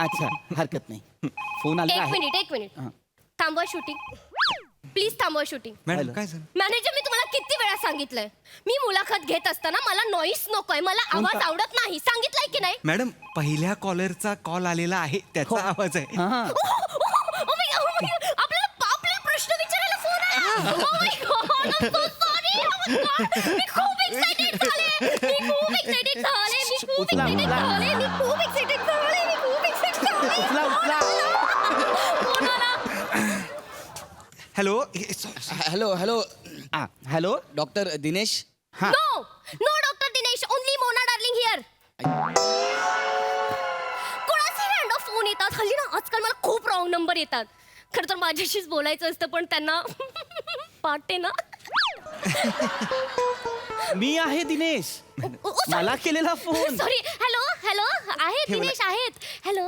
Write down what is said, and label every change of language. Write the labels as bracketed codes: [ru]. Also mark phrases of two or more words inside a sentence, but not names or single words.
[mr] अच्छा, हरकत नाही. फोन आला एक आहे. मिनिट हां. थांबवा शूटिंग. प्लीज थांबवा शूटिंग. मॅडम हॅलो. काय झालं? मॅनेजर, मी तुम्हाला किती वेळा सांगितलंय, मी मुलाखत घेत असताना मला नॉईस नकोय, मला आवाज आवडत नाही. सांगितलंय की नाही? मॅडम पहिल्या कॉलरचा कॉल आलेला आहे, त्याचा आवाज आहे. हां. [en] Oh my God. [mr] आपल्याला प्रश्न विचारायला फोन आहे. [en] Oh my God, I'm so sorry. Oh my God. [mr] मी खूप excited झाले. मी खूप excited झाले. उचला. फोन आला. हॅलो. हॅलो हॅलो. डॉक्टर दिनेश. हां. [en] No, Dr. Dinesh. Only Mona darling here. [mr] कोणाचे रॅन्डम फोन येतात हल्ली ना. आजकाल मला खूप रॉंग नंबर येतात. खरं तर माझ्याशीच बोलायचं असतं, पण त्यांना पाटे ना. मी आहे दिनेश. मला केलेला फोन. सॉरी. हॅलो आहेत दिनेश आहेत. हॅलो.